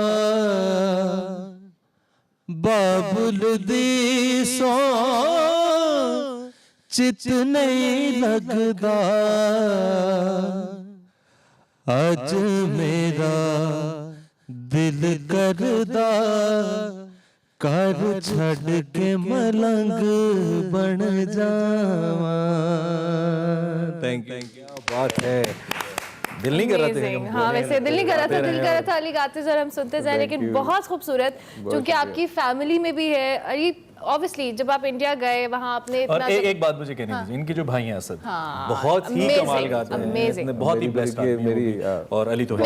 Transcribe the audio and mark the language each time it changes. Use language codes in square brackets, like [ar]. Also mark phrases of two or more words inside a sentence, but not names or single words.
[pa] ਬਾਬੁਲ ਦੀ ਸੌ ਚਿਤ ਨਹੀਂ ਲਗਦਾ ਅੱਜ ਮੇਰਾ ਦਿਲ ਕਰਦਾ ਕਰ ਛੱਡ ਕੇ ਮਲੰਗ ਬਣ ਜਾਵਾਂ। [en] Thank you. [hi] क्या बात है, दिल नहीं कर रहा था। हाँ वैसे दिल नहीं कर रहा था, दिल कर रहा था अली गाते जरा हम सुनते जाए, लेकिन बहुत खूबसूरत क्योंकि आपकी फैमिली में भी है। अरे ऑब्वियसली जब आप इंडिया गए वहाँ आपने और एक बात मुझे कहनी चाहिए, इनके जो भाई हैं असद बहुत ही कमाल गाते हैं, बहुत ही ब्लेस्ड मेरी और अली तो